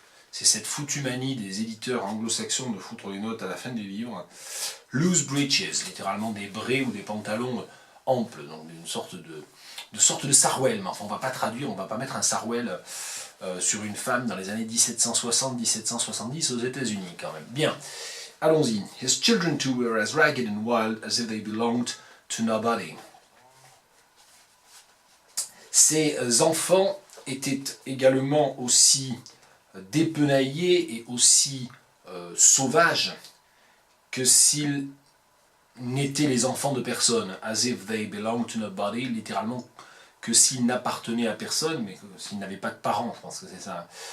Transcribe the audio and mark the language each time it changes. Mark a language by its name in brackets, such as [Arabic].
[French] C'est cette foutue manie des éditeurs anglo-saxons de foutre les notes à la fin des livres. Loose breeches, littéralement des braies ou des pantalons amples, donc une sorte de sarouel. Mais enfin, on ne va pas traduire, on ne va pas mettre un sarouel sur une femme dans les années 1760-1770 aux États-Unis quand même. Bien, allons-y. [English] His children too were as ragged and wild as if they belonged to nobody. [French] Ses enfants étaient également aussi dépenaillés et aussi sauvages que s'ils n'étaient les enfants de personne, [English] as if they belonged to nobody, [French] littéralement que s'ils n'appartenaient à personne, mais que s'ils n'avaient pas de parents, je pense que c'est ça.